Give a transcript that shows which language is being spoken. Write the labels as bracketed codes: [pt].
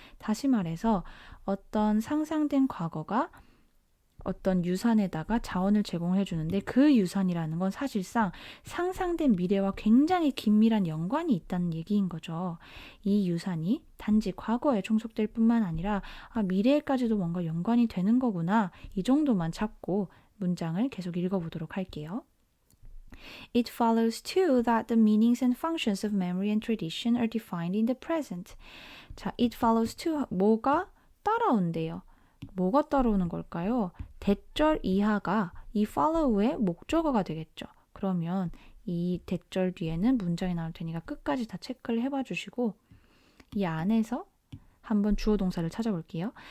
[ko] 다시 말해서 어떤 상상된 과거가 어떤 유산에다가 자원을 제공해 주는데 그 유산이라는 건 사실상 상상된 미래와 굉장히 긴밀한 연관이 있다는 얘기인 거죠. 이 유산이 단지 과거에 종속될 뿐만 아니라 미래에까지도 뭔가 연관이 되는 거구나, 이 정도만 잡고 문장을 계속 읽어보도록 할게요. [en] It follows too that the meanings and functions of memory and tradition are defined in the present. [ko] 자, [en] it follows too, [ko] 뭐가 따라온대요. 뭐가 따라오는 걸까요? 대절 이하가 이 follow의 목적어가 되겠죠. 그러면 이 대절 뒤에는 문장이 나올 테니까 끝까지 다 체크를 해봐 주시고 이 안에서 한번 주어 동사를 찾아볼게요.